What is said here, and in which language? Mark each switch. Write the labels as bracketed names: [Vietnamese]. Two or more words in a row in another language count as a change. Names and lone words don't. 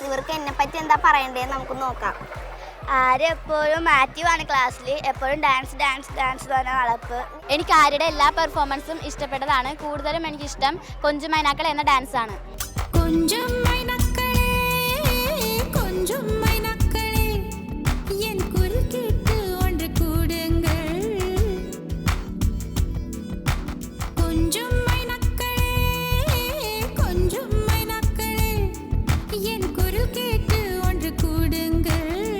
[Malayalam] ഇവർക്ക് എന്നെ പറ്റി എന്താ പറയണ്ടേന്ന് നമുക്ക് നോക്കാം. ആര്യ എപ്പോഴും ആക്റ്റീവാണ് ക്ലാസ്സിൽ. എപ്പോഴും ഡാൻസ് ഡാൻസ് ഡാൻസ് തന്നെ നടപ്പ്. എനിക്ക് ആര്യയുടെ എല്ലാ പെർഫോമൻസും ഇഷ്ടപ്പെട്ടതാണ്. കൂടുതലും എനിക്കിഷ്ടം കൊഞ്ചും മൈനാക്കൾ എന്ന ഡാൻസാണ്. [Tamil] கொஞ்சம் மைனக்களே கொஞ்சம் மைனக்களே என் குரல் கேட்டு ஒன்று கூடுங்கள் கொஞ்சம் மைனக்களே கொஞ்சம் மைனக்களே என் குரல் கேட்டு ஒன்று கூடுங்கள்